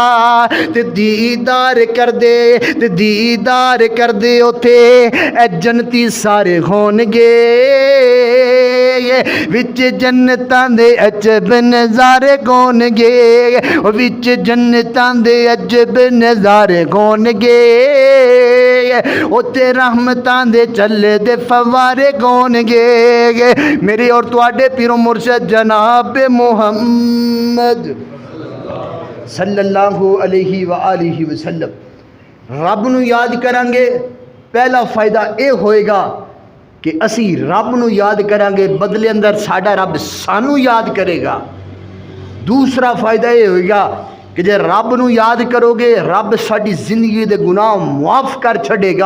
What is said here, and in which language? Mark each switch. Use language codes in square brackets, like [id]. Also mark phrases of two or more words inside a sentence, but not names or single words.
[pa] تے دیدار کردے اوتھے جنتی سارے ہون گے، وچ جنتاں دے عجب نظارے ہون گے، وچ جنتاں دے عجب نظارے ہون گے، اتے رحمتاں دے چلدے فوارے ہون گے. میرے اور تہاڈے پیر و مرشد جناب محمد [ar] صلى الله عليه وآله وسلم [pa] رب نوں یاد کراں گے، پہلا فائدہ اے ہووے گا کہ اسی رب نوں یاد کراں گے، بدلے اندر ساڈا رب سانوں یاد کرے گا. [ur] دوسرا فائدہ یہ ہوگا کہ [pa] جے رب نوں یاد کرو گے رب ساڈی زندگی دے گناہ معاف کر چھڈے گا.